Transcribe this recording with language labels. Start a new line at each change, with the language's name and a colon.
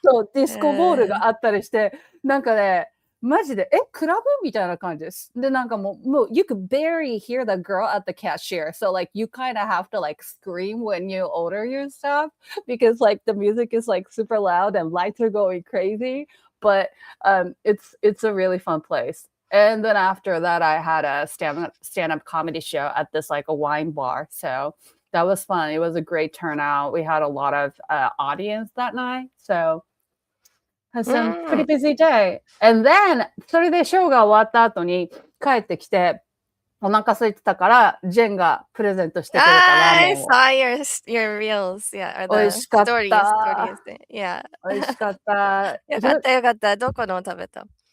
Japanese: そうディスコボールがあったりして、なんかねマジでクラブみたいな感じです。でなんかもう
English: you could barely hear the girl at the cashier, so like you kind of have to like scream when you order your stuff because like the music is like super loud and lights are going crazy, but it's a really fun place. And then after that, I had a stand-up comedy show at this like a wine bar. So that was fun. It was a great turnout. We had a lot of audience that night. So it was a pretty busy day. And then
Japanese: それでショーが終わった後に帰ってきてお腹空いてたからジェンがプレゼントしてくれたラーメンを。
English: I saw your reels, yeah, or
Japanese: 美味
English: the
Japanese: しかった。
English: stories, yeah.
Japanese: 美味しかった。よかったよかった。どこの食べた？